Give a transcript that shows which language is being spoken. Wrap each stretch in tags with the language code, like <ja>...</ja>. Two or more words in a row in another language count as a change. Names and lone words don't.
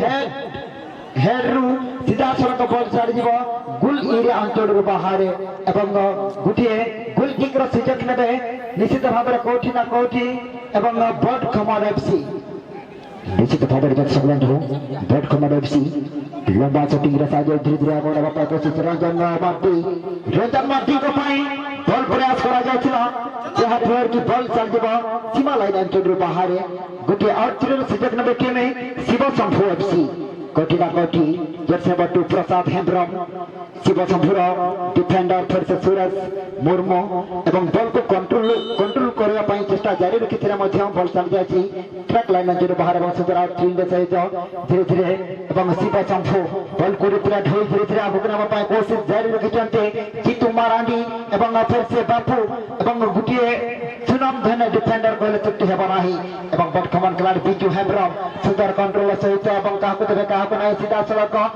<or>ହେଡ୍ରୁ ସିଧାସଳଖ ବଲ୍ ଚାଲିଯିବ ଗୋଲ୍ ଏରିଆ ଅଞ୍ଚଳରୁ ବାହାରେ ଏବଂ ଗୋଟିଏ ଗୋଲ୍ କିକ୍ର ସୁଯୋଗ ନେବେ ନିଶ୍ଚିତ ଭାବରେ କୋଉଠି ନା କୋଉଠି ଏବଂ ବଡ଼ ଖମାଳ ଏଫ୍ସି ନିଶ୍ଚିତ ଭାବରେ ଦର୍ଶକବନ୍ଧୁ ବଡ଼ ଖମାଳ ଏଫ୍ସି ଲମ୍ବା ସୁଟିଂର ସାହାଯ୍ୟରେ ଧୀରେ ଧୀରେ ଆଗକୁ ନେବା ପାଇଁ କୋସିସ ରଞ୍ଜନ ମାର୍ଟିଙ୍କ ପାଇଁ ବଲ୍ ପ୍ରୟାସ କରାଯାଉଥିଲା ଯାହା ଫଳରେ କି ବଲ୍ ଚାଲିଯିବ ସୀମା ଲାଇନ୍ ଅଞ୍ଚଳରୁ ବାହାରେ ଗୋଟିଏ ଆଉଟ୍ର ସୁଯୋଗ ନେବେ ଟିମ୍ ଶିବ ଶମ୍ଭୁ ଏଫ୍ସି କୋଉଠି ନା କୋଉଠି</or> <hi>जैसे बटू प्रसाद हेम्ब्रम शिव शंभुर डिफेंडर फिर से सूरज मुर्मू एवं बॉल को कंट्रोल करने</hi> <or>ପାଇଁ ଚେଷ୍ଟା ଜାରି ରଖିଥିଲେ ମଧ୍ୟ ବଲ୍ ଚାଲି ଯାଇଛି ଟ୍ରାକ୍ ଲାଇନ୍ ଅଞ୍ଚଳରୁ ବାହାରେ ଏବଂ ସୁନ୍ଦର ଆଉଟ୍ରିଙ୍ଗ ସହିତ ଧୀରେ ଧୀରେ ଏବଂ ଶିବ ଶମ୍ଭୁ ବଲ୍କୁ ରିପ୍ରେଟ୍ ହୋଇ ଧୀରେ ଧୀରେ ଆଗକୁ ନେବା ପାଇଁ କୋସିସ ଜାରି ରଖିଛନ୍ତି ଜିତୁ ମାରାଣ୍ଡି ଏବଂ ଫେର୍ ସେ ବାପୁ ଏବଂ ଗୋଟିଏ ସୁନାମଧନ୍ୟ ଡିଫେଣ୍ଡର କହିଲେ ତ୍ରୁଟି ହେବ ନାହିଁ ଏବଂ ବଡ଼ ଖମାଳ ଖେଳାଳି ବିଜୁ ହେମ୍ବ୍ରମ ସୁନ୍ଦର କଣ୍ଟ୍ରୋଲ ସହିତ ଏବଂ କାହାକୁ ଦେବେ କାହାକୁ ନାହିଁ ସିଧାସଳଖ</or>